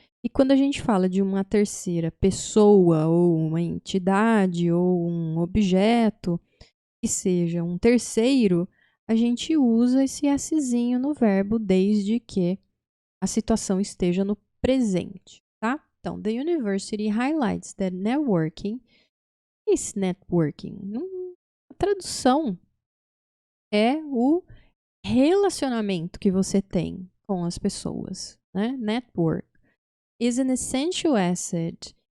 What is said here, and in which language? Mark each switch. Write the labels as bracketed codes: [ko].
[pt] E quando a gente fala de uma terceira pessoa, ou uma entidade, ou um objeto, que seja um terceiro, a gente usa esse Szinho no verbo desde que a situação esteja no presente, tá? [en] Então, the university highlights that networking is networking. [pt] A tradução é o relacionamento que você tem com as pessoas, né? [en] Network is an essential asset.